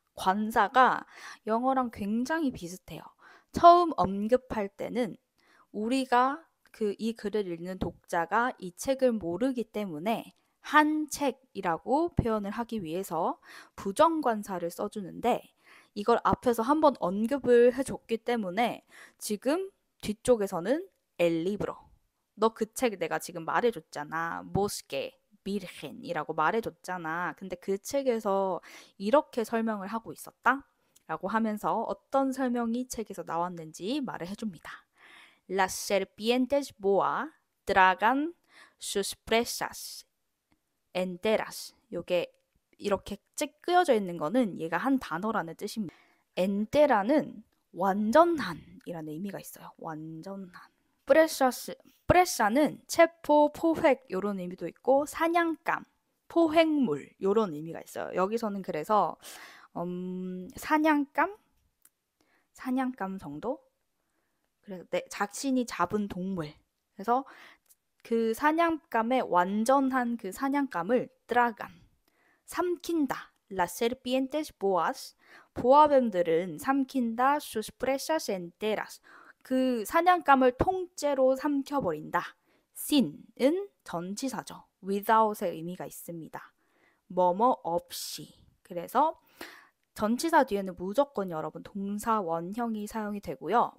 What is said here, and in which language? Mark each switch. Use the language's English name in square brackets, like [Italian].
[Korean] 관사가 영어랑 굉장히 비슷해요. 처음 언급할 때는 우리가 이 글을 읽는 독자가 이 책을 모르기 때문에 한 책이라고 표현을 하기 위해서 부정관사를 써주는데 이걸 앞에서 한번 언급을 해줬기 때문에 지금 뒤쪽에서는 [Spanish] el libro. [Korean] 너 그 책 내가 지금 말해줬잖아. Bosque Virgen이라고 말해줬잖아. 근데 그 책에서 이렇게 설명을 하고 있었다. 라고 하면서 어떤 설명이 책에서 나왔는지 말을 해줍니다. [Spanish] Las serpientes boa tragan sus presas enteras. [Korean] 요게 이렇게 끄여져 있는 거는 얘가 한 단어라는 뜻입니다. enter라는 완전한이라는 의미가 있어요. 완전한. 프레샤는 체포, 포획 요런 의미도 있고 사냥감, 포획물 요런 의미가 있어요. 여기서는 그래서 사냥감 정도? 그래서 자신이 잡은 동물. 그래서 그 사냥감의 완전한 그 사냥감을 tragan, 삼킨다. [Spanish] Las serpientes boas, [Korean] 보아뱀들은 삼킨다. [Spanish] Sus presas enteras, [Korean] 그 사냥감을 통째로 삼켜버린다. sin은 전치사죠. without의 의미가 있습니다. 뭐뭐 없이. 그래서 전치사 뒤에는 무조건 여러분 동사 원형이 사용이 되고요.